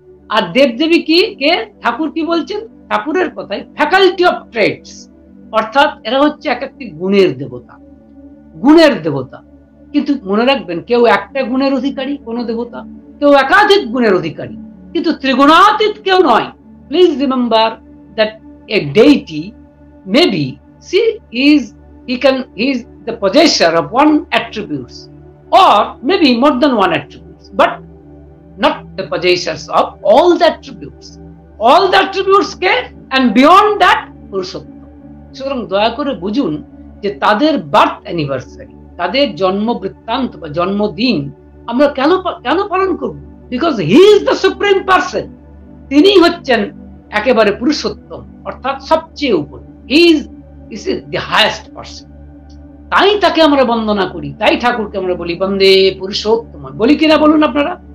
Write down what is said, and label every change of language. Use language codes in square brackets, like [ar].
[bn] আর দেবদেবী কি কে? ঠাকুর কি বলছেন? ঠাকুরের কথায় ফ্যাকাল্টি অফ ট্রেডস, অর্থাৎ এরা হচ্ছে এক একটি গুণের দেবতা, গুণের দেবতা। কিন্তু মনে রাখবেন, কেউ একটা গুণের অধিকারী কোন দেবতা, কেউ একাধিক গুণের অধিকারী, কিন্তু ত্রিগুণাতীত কেউ নয়। [en] Please remember that a deity maybe he is the possessor of one attributes or maybe more than one attributes, but not the possessors of all the attributes. All the attributes came and beyond that পুরুষোত্তম। [bn] সুতরাং দয়া করে বুঝুন যে তাদের [en] birth anniversary, [bn] তাদের জন্ম বৃত্তান্ত বা জন্মদিন আমরা কেন পালন করব? [en] Because he is the supreme person. [bn] তিনি হচ্ছেন একেবারে পুরুষোত্তম, অর্থাৎ সবচেয়ে উপরে। [en] He is the highest person। [bn] তাই তাকে আমরা বন্দনা করি, তাই ঠাকুরকে আমরা বলি বন্দে পুরুষোত্তম। বলি কিনা বলুন আপনারা?